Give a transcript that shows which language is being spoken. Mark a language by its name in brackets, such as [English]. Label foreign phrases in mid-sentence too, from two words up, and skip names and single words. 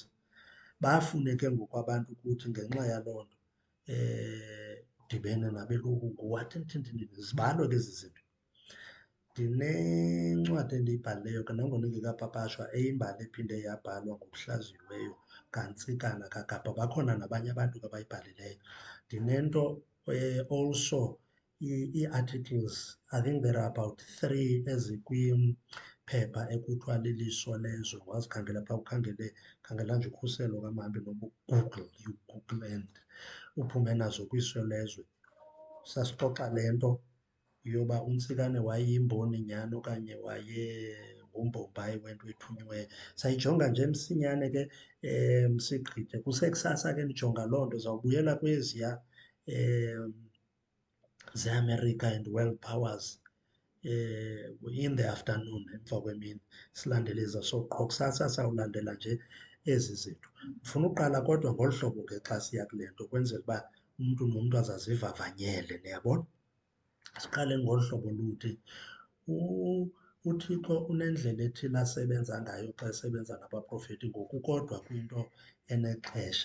[Xhosa] Bafune ke ngoku abantu ukuthi ngenxa yaloo nto udibene nabelungu wathini, zibalwe ke ezi zinto. Ndinencwadi endiyibhalileyo ke nangona ingekapapashwa, eyimbali ephinde yabhalwa ngokuhlaziyiweyo kaNtsikana kaGaba. Bakhona nabanye abantu ke abayibhalileyo. Ndinento also ii-articles, [English] I think there are about 3 [Xhosa] ezikwiphepha ekuthiwa liLiso Lezwe. Wazikhangela phaa, khangela nje ukhuselo kamhambi noba [English] you Google and [Xhosa] uphume nazo kwiso lezwe. Sasixoxa le nto yoba uNtsikane wayeyimboni nyhani okanye wayengumbombayi wento ethunyiweyo. Sayijonga nje msinyane ke sigqithe. Kusekusasa ke ndijonga loo nto, zawubuyela kweziya zeAmerica [English] and world powers in the afternoon, [Xhosa] emva kwemini, silandele eza. So qho kusasa sawulandela nje ezi zinto. Ndifuna uqala kodwa ngolu hlobo ke xa siya kule nto, ukwenzela uba umntu nomntu azazivavanyele, niyabona. Siqale ngolu hlobo luthi uThixo unendlela ethile asebenza ngayo xa esebenza nabaprofeti, ngoku kodwa kwinto enexesha.